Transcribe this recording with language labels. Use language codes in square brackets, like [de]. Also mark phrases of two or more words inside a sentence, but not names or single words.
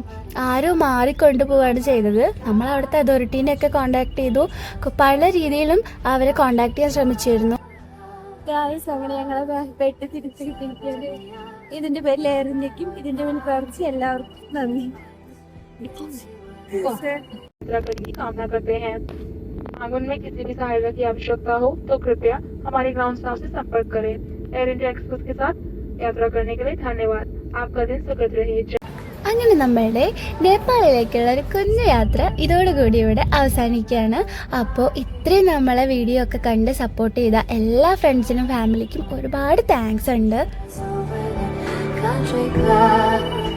[ml] ആരോ മാറിക്കൊണ്ടുപോവുകയാണ് ചെയ്തത്. നമ്മൾ അവിടുത്തെ അതോറിറ്റീനെയൊക്കെ കോൺടാക്ട് ചെയ്തു. പല രീതിയിലും അവരെ കോൺടാക്ട് ചെയ്യാൻ ശ്രമിച്ചിരുന്നു. അങ്ങനെ ഞങ്ങളെ പെട്ട് തിരിച്ചു കിട്ടിയിരിക്കുകയാണ്. ഇതിന്റെ പേരിൽ എയറിന്റെക്കും ഇതിന്റെ പേരിൽ കുറച്ച് എല്ലാവർക്കും നന്ദി. [hi] कामना करते हैं। आंगन में किसी भी सहायता की आवश्यकता हो तो कृपया हमारे ग्राउंड स्टाफ से संपर्क करें। एयर इंडिया एक्सप्रेस के साथ यात्रा करने के लिए धन्यवाद। आपका दिन सुखद रहे। [ml] അങ്ങനെ നമ്മളുടെ നേപ്പാളിലേക്കുള്ള ഒരു കുഞ്ഞു യാത്ര ഇതോടുകൂടി ഇവിടെ അവസാനിക്കുകയാണ്. അപ്പോൾ ഇത്രയും നമ്മളെ വീഡിയോ ഒക്കെ കണ്ട് സപ്പോർട്ട് ചെയ്ത എല്ലാ ഫ്രണ്ട്സിനും ഫാമിലിക്കും ഒരുപാട് താങ്ക്സ് ഉണ്ട്.